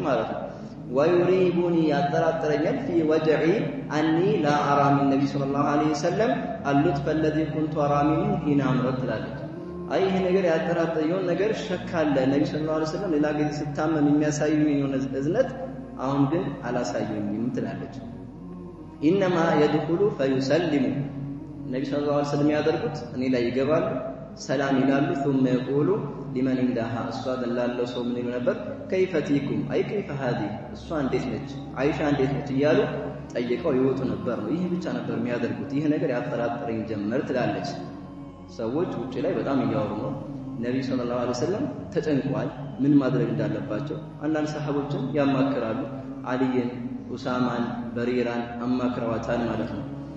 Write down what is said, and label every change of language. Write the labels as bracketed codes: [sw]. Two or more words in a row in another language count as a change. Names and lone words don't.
[am] ማለት ነው። ወዩሪቡኒ ያጠራጥረኛል [ar] في وجعي أني لا أرى من النبي صلى الله عليه وسلم اللطف الذي كنت أرى منه حين أمرض [am] ትላለች። አይ ይሄ ነገር ያጠራጠረኝ ነገር ሸክ አለ። ነቢ ሰለላሁ ዐለይሂ ወሰለም ሌላ ጊዜ ስታመም የሚያሳዩኝ የሆነ እዝነት አሁን ግን አላሳዩኝም ትላለች። [ar] إنما يدخل فيسلم النبي صلى الله عليه وسلم [am] ያደርጉት እኔ ላይ ይገባሉ፣ ሰላም ይላሉ። [ar] ثم يقول لمن عندها [am] እሷ ላለው ሰው ምን ይሉ ነበር? [ar] كيف تيكم [am] አይ [ar] كيف هذه [am] እሷ እንዴት ነች፣ አይሻ እንዴት ነች እያሉ ጠይቀው ይወጡ ነበር ነው። ይህ ብቻ ነበር የሚያደርጉት። ይህ ነገር ያጠራጥረኝ ጀመር ትላለች። ሰዎች ውጭ ላይ በጣም እያወሩ ነው። ነብዩ [ar] صلى الله عليه وسلم [am] ተጨንቀዋል፣ ምን ማድረግ እንዳለባቸው። አንዳንድ ሰሃቦችን ያማክራሉ። አልይን፣ ኡሳማን፣ በሪራን አማክረዋታል ማለት ነው።